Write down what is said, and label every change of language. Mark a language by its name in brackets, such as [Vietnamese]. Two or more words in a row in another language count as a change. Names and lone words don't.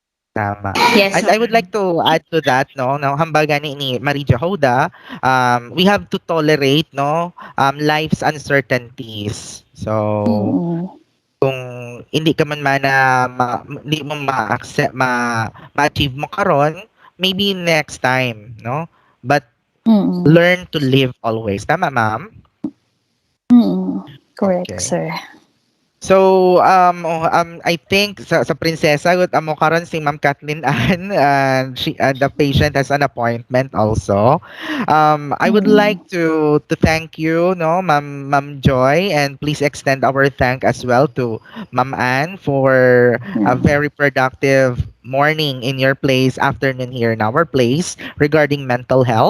[Hiligaynon] Tama. [English] Yes, And I ma'am. would like to add to that, [Hiligaynon] no, no, hambaga ni Marie Jehoda, [English] we have to tolerate, no, life's uncertainties. So, Mm. [Hiligaynon] kung hindi ka man mana hindi mo ma-accept ma-achieve mo karon, [English] maybe next time, no? But Mm. learn to live always. Tama, ma'am? Mm. Correct, Okay. sir. So, I think [Hiligaynon] sa prinsesa, gut amo karon si Ma'am Kathleen Ann, [English] and the patient has an appointment also. I would Mm. like to thank you, no, Ma'am Joy, and please extend our thank as well to Ma'am Ann for a Mm. very productive morning in your place, afternoon here in our place regarding mental health.